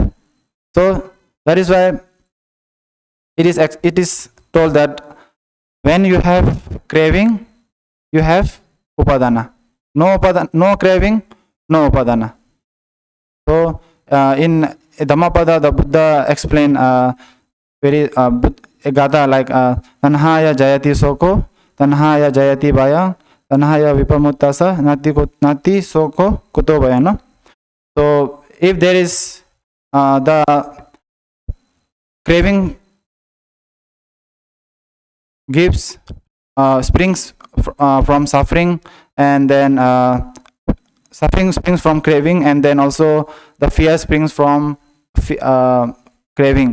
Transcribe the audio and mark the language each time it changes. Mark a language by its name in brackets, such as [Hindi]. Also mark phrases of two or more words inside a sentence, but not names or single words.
[English] So that is why it is told that when you have craving, you have Upādāna. No craving, no Upādāna. So in Dhammapada, the Buddha explained very a gatha like [Pali] Tanhaya Jayati Soko, Tanhaya Jayati Baya, Tanhaya Vipamuttasa, Nati Soko Kuto Baya. [English] No? So if there is the craving gives springs from suffering, and then suffering springs from craving, and then also the fear springs from craving.